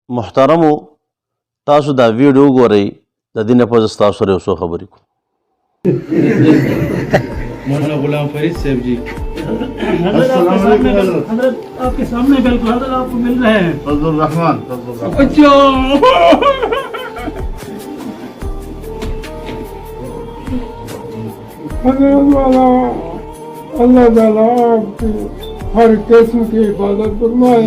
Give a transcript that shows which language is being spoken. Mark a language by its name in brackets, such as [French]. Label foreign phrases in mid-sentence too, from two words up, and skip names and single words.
[Pashto] محترمو تاسو دا ویډیو ګورئ د دې نه پس تاسو سره یو څو خبرې کوم. [Urdu] مولانا غلام فرید صاحب جی حضرت آپ کے سامنے بالکل حضرت آپ کو مل رہے ہیں. فضل الرحمان اللہ تعالیٰ آپ کی ہر قسم کی حفاظت فرمائے.